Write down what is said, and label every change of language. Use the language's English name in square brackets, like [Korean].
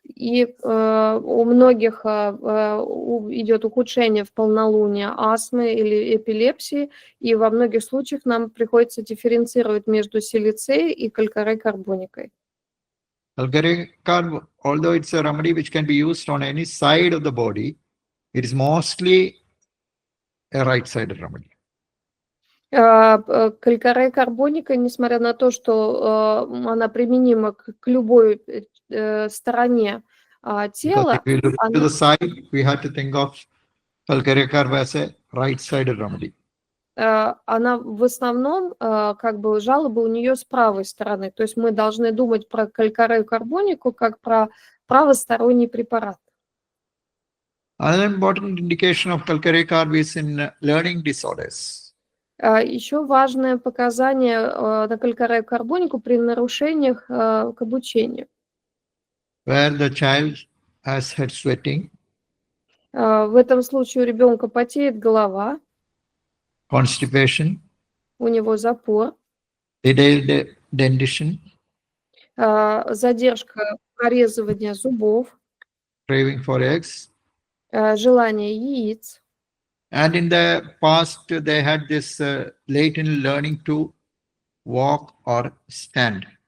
[Russian] И у многих идет ухудшение в полнолуние астмы или эпилепсии, и во многих случаях нам приходится дифференцировать между силицей и калькарей-карбоникой. [English] Calcarea carb, although it's a remedy which can be used on any side of the body, it is mostly a right-sided remedy. [Russian] Калькарей-карбоника, несмотря на то, что она применима к любой стороне [English] Because [Russian] тела, [English] if we look to the side, we have to think of calcarea carb as a right-sided remedy. [Russian] она в основном, как бы жалобы у нее с правой стороны. То есть мы должны думать про калькарею-карбонику как про правосторонний препарат. [English] Another important indication of calcarea carb is in learning disorders. [Russian] Еще важное показание на калькарею-карбонику при нарушениях к обучению. [English] Where the child has head sweating, [Russian] В этом случае у ребенка потеет голова, [English] constipation, [Russian] у него запор, [English] delayed dentition, [Russian] задержка прорезывания зубов, [English] craving for eggs. [Russian] желание яиц. [English] And in the past, they had this latent learning to walk or stand.